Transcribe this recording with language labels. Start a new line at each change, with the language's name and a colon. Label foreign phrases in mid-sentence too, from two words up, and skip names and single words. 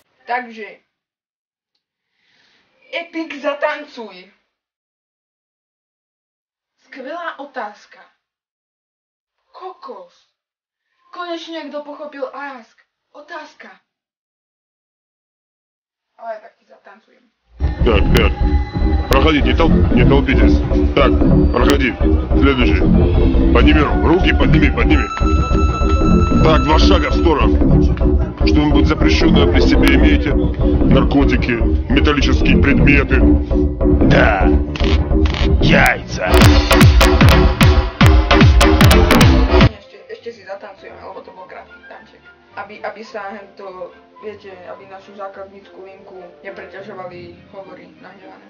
Slovak: Takže, Epic zatancuj. Skvelá otázka. Kokos. Konečne kto pochopil ask. Otázka. Ale tak ti zatancujem.
Russian: Так, ребят, проходи, не толпитесь. Так, проходи. Следующий. Подними руки, подними. Так, 2 шага в сторону. Что-нибудь запрещенное при себе имеете? Наркотики, металлические предметы. Да, яйца.
Slovak: Ešte si zatancujeme, lebo to bol krátky tanček. Aby sa to, viete, aby našu zákaznícku linku nepreťažovali hovory nahnevané.